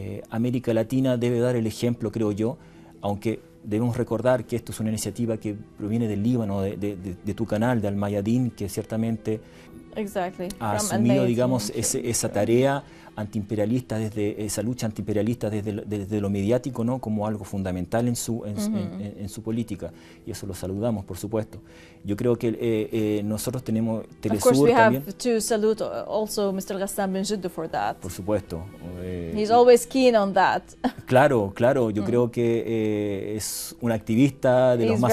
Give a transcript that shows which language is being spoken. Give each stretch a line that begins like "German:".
Spanish: América Latina debe dar el ejemplo, creo yo, aunque debemos recordar que esto es una iniciativa que proviene del Líbano, de tu canal, de Al Mayadeen, que ciertamente ha asumido, digamos, esa tarea antiimperialista, desde esa lucha antiimperialista desde lo mediático, ¿no?, como algo fundamental en su política, y eso lo saludamos, por supuesto. Yo creo que nosotros tenemos Telesur también.
English: Of course, we have to salute also Mr. Ghassan Benjedou for that.
Spanish: Por supuesto.
English: He's always keen on that.
Spanish: Claro, yo creo que es un activista de los más